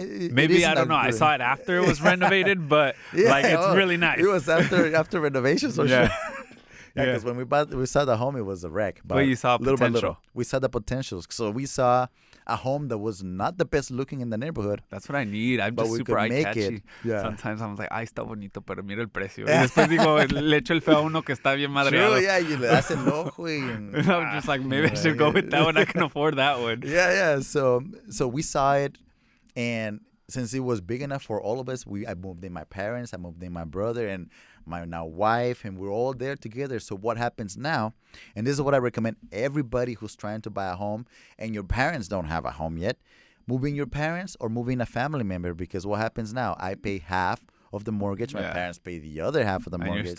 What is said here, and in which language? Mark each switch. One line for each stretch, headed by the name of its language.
English: Maybe, I don't know. I saw it after it was renovated, but it's really nice. It was after renovations, for sure. Yeah, because when we saw the home, it was a wreck. But you saw little potential. by little, we saw the potential. So we saw a home that was not the best looking in the neighborhood. That's what I need. I'm just super eye-catchy. Yeah. Sometimes I'm like,
Spanish: ay, está bonito, pero mira el precio. Y después digo, le echo el feo a uno que está bien madreado.
English: True, yeah, you
Spanish: le das el ojo
English: and I'm just like, maybe I should go with that one. I can afford that one. Yeah. So we saw it, and since it was big enough for all of us, I moved in my parents, I moved in my brother, and my now wife, and we're all there together. So what happens now, and this is what I recommend everybody who's trying to buy a home and your parents don't have a home yet, moving your parents or moving a family member, because what happens now, I pay half of the mortgage, my parents pay the other half of the mortgage,